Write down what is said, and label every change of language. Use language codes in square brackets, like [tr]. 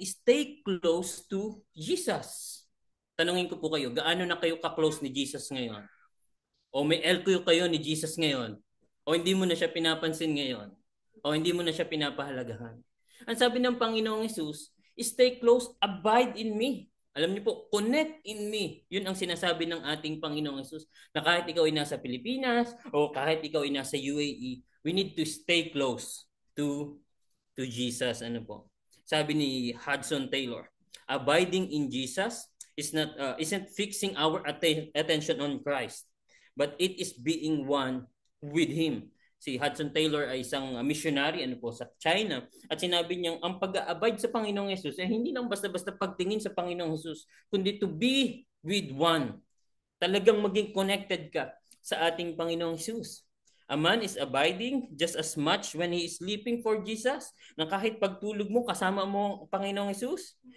[en] Stay close to Jesus. [tl] Tanungin ko po kayo, gaano na kayo ka-close ni Jesus ngayon? O may LQ kayo ni Jesus ngayon? O hindi mo na siya pinapansin ngayon? O hindi mo na siya pinapahalagahan? Ang sabi ng Panginoong Hesus, [en] stay close, abide in me. [tl] Alam niyo po, [en] connect in me. [tl] Yun ang sinasabi ng ating Panginoong Hesus na kahit ikaw ay nasa Pilipinas o kahit ikaw ay nasa UAE, [en] we need to stay close to Jesus. [tl] Ano po? Sabi ni Hudson Taylor, [en] abiding in Jesus isn't fixing our attention on Christ, but it is being one with Him. [tl] Si Hudson Taylor ay isang missionary sa China at sinabi niyang ang pag-aabide sa Panginoong Hesus ay hindi lang basta-basta pagtingin sa Panginoong Hesus, kundi [en] to be with one. [tl] Talagang maging connected ka sa ating Panginoong Hesus. [en] A man is abiding just as much when he is sleeping for Jesus, [tl] na kahit pagtulog mo, kasama mo ang Panginoong Hesus.